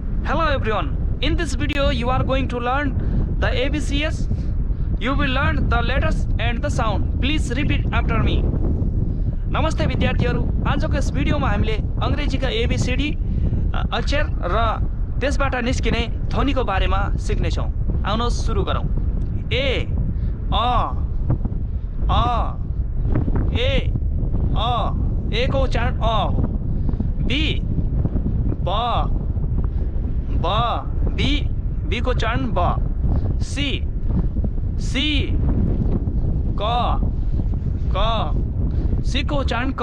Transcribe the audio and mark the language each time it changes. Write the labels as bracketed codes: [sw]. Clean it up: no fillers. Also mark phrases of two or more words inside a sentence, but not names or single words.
[en] Hello everyone. In this video you are going to learn the ABCs. You will learn the letters and the sound. Please repeat after me. [ne] नमस्ते विद्यार्थीहरु, आजको यस भिडियोमा हामीले अंग्रेजीका ABCD अक्षर र त्यसबाट निस्किने ध्वनिको बारेमा सिक्ने छौं। आउनुहोस् सुरु गरौं। ए को उच्चारण अ हो। बी बी को उच्चारण ब। सी क सी को उच्चारण क।